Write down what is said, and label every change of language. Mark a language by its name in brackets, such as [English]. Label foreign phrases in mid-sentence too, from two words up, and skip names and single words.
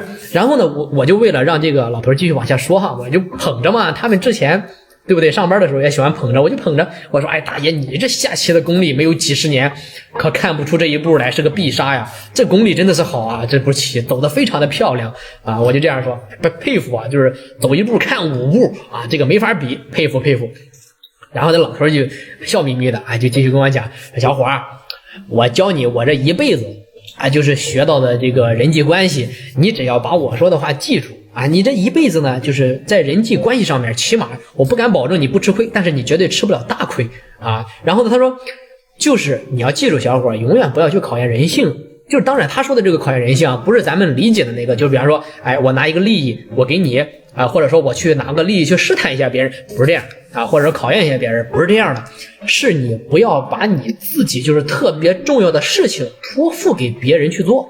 [Chinese] 然後呢，我就為了讓這個老頭繼續往下說哈，我就捧着嘛，他們之前對不對？上班的時候也喜歡捧着，我就捧着，我說：“哎，大爺，你这下棋的功力没有幾十年，可看不出這一步來是個必殺呀！這功力真的是好啊，這步棋走得非常的漂亮啊！” 我就這樣說，佩服啊，就是走一步看五步啊，這個沒法比，佩服佩服。然後那老頭就笑眯眯的啊，就繼續跟我講：“小伙兒，我教你我這一輩子啊，就是學到的這個人際關係，你只要把我說的話記住。” 啊，你這一輩子呢，就是在人際關係上面，起碼我不敢保證你不吃虧，但是你絕对吃不了大虧啊。然後呢，他說，就是你要記住，小伙，永遠不要去考驗人性。就是当然他說的這個考驗人性啊，不是咱們理解的那個，就比方說，哎，我拿一個利益我給你啊，或者說我去拿個利益去試探一下別人，不是這樣啊，或者說考驗一下別人，不是這樣的，是你不要把你自己就是特別重要的事情托付給別人去做。